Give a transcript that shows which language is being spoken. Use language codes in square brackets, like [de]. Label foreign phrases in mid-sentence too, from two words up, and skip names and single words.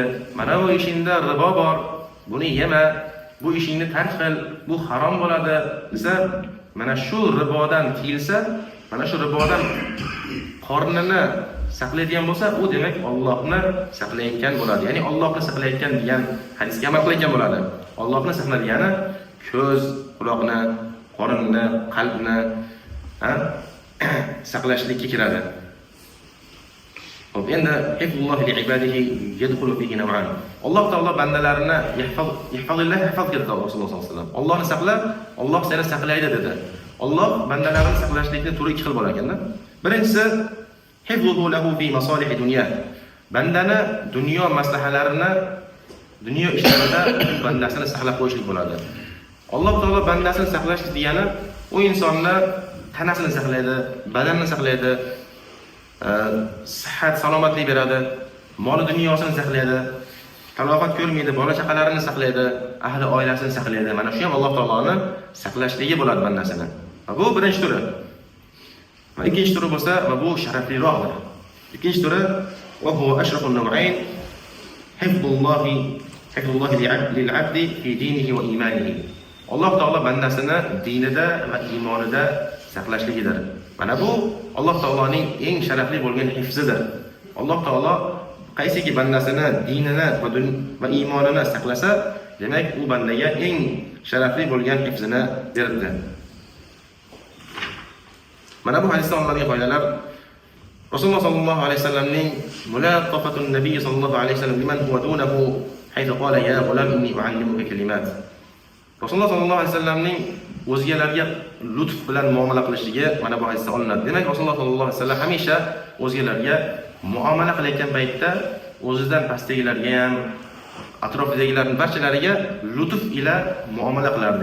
[uz] Mana bu ishingda ribo bor, buni yema, bu ishingni tark qil, bu harom bo'ladi desa, mana shu ribodan tiyilsa, mana shu ribodan qornini saqlaydigan bo'lsa, u demak Allohni saqlayotgan bo'ladi. Ya'ni Allohni saqlayotgan degan hadisga amal qilayotgan bo'ladi. Allohni saqladigani ko'z, quloqni, qorinni, qalbni saqlashlikka kiradi. Xo'p, endi [ar] حفظ الله لعباده يدخل فيه نوعان. [uz] Alloh taolo bandalarini yahfazillah hafaz dedi Rasululloh sollallohu alayhi vasallam. Allohni saqla, Alloh seni saqlaydi dedi. Alloh bandalarini saqlashlikning turi ikki xil bo'lar ekanda. [ar] Birinchisi حفظه له في مصالح دنيا. [uz] Bandani dunyo maslahalarini, dunyo ishlarida bandasini saqlab qo'yishlik bo'ladi. Alloh taolo bandasini saqlash degani u insonni tanasini saqlaydi, badanini saqlaydi, sihat, salomatlik beradi, mol dunyosini saqlaydi, talofat ko'rmaydi, bola chaqalarini saqlaydi, ahli oilasini saqlaydi. Mana shu ham Alloh taoloning saqlashligi bo'ladi bandasini. Va bu birinchi turi. Va ikkinchi turi bo'lsa, va bu sharafliroqdir. Ikkinchi turi [ar] وهو أشرف النوعين حفظ الله للعبد في دينه وإيمانه. [uz] Alloh taolo bandasini dinida va iymonida saqlashligidir. Mana bu Alloh taoloning eng sharafli bo'lgan hifzidir. Alloh taolo qaysiki bandasini dinini va iymonini saqlasa, demak u bandaga eng sharafli bo'lgan hifzini berdi. Mana bu hadisdan olinadigan foydalar Rasululloh sallallohu alayhi vasallamning [ar] ملاطفة النبي صلى الله عليه وسلم لمن هو دونه حيث قال يا غلام إني أعلمك كلمات. [uz] Rasululloh sallallohu alayhi vasallamning o'zgalarga lutf bilan muomala qilishligi mana bu hadisda olinadi. Demak, Rasululloh sallallohu alayhi vasallam hamisha o'zgalarga muomala qilayotgan paytda o'zidan pastdagilarga ham, atrofidagilarning barchalariga lutf ila muomala qilardi.